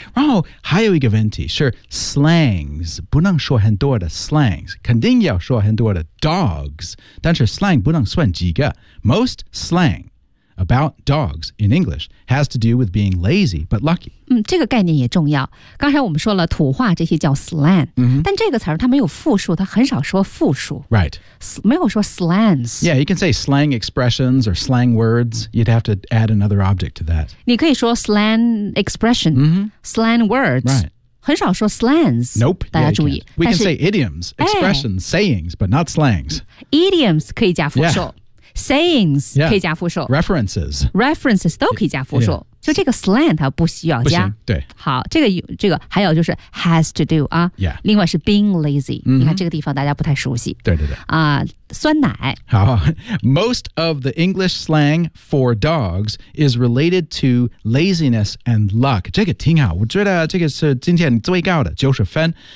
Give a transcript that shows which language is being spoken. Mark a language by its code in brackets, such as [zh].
[zh] 然后还有一个问题是 slangs, 不能说很多的 slangs, 肯定要说很多的 dogs, 但是 slang 不能算几个。 [en] Most slang about dogs in English has to do with being lazy but lucky. [zh] 这个概念也重要。刚才我们说了土话这些叫 slang,、 mm-hmm. 但这个词它没有复数它很少说复数。 [en] Right. [zh] 没有说 slangs. [en] Yeah, you can say slang expressions or slang words. You'd have to add another object to that. [zh] 你可以说 slang expression,、 mm-hmm. [en] slang words. Right. [zh] 很少说 slangs, [en] nope, [zh] 大家注意。 [en] Yeah, we can say idioms, expressions,、哎、 sayings, but not slangs. [zh] Idioms 可以加复数、 [en] yeah. [zh] sayings 可以加复数、 [en] yeah. references. [zh] References 都可以加复数、yeah. 就这个 slang 它不需要加。对。好这个还有就是 has to do, 啊、 [en] yeah. [zh] 另外是 being lazy,、 mm-hmm. 你看这个地方大家不太熟悉。对对对。酸奶。 [en] 好 ,most of the English slang for dogs is related to laziness and luck. [zh] 这个挺好我觉得这个是今天最高的90分。